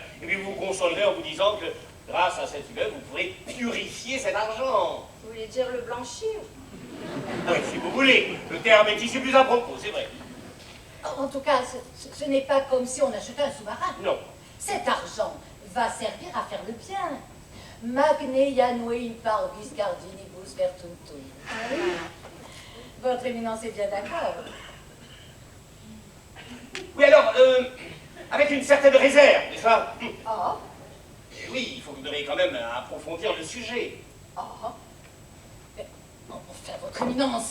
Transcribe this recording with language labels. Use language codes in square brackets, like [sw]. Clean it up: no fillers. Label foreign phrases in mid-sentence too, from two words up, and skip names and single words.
[fr] Et puis vous vous consolerez en vous disant que grâce à cet immeuble, vous pourrez purifier cet argent. Vous voulez dire le blanchir? Oui, si vous voulez. Le terme est ici plus à propos, c'est vrai. En tout cas, ce n'est pas comme si on achetait un sous-marin. Non. Cet argent va servir à faire le bien. [la] Magne Janue in parvis cardinibus vertuntum. [fr] Votre éminence est bien d'accord. Oui, alors, avec une certaine réserve, n'est-ce pas? Ah, Et oui, il faut que vous devez quand même approfondir le sujet. ah. Enfin, votre éminence.